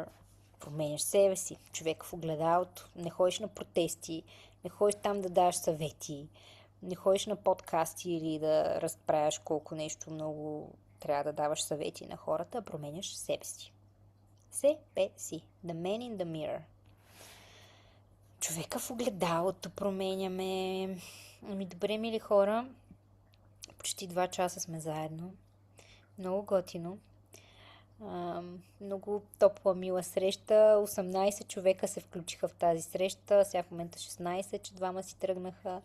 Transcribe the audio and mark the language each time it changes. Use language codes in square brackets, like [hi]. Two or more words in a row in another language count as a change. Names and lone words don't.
[bg] Променяш себе си. Човек в огледалото. Не ходиш на протести. Не ходиш там да даваш съвети. Не ходиш на подкасти или да разправяш колко нещо много трябва да даваш съвети на хората, а променяш себе си. Себе си. [en] The man in the mirror. [bg] Човека в огледалото променяме. Ами добре, мили хора, почти 2 часа сме заедно. Много готино. Много топла, мила среща. 18 човека се включиха в тази среща. Сега в момента 16, че 2 си тръгнаха.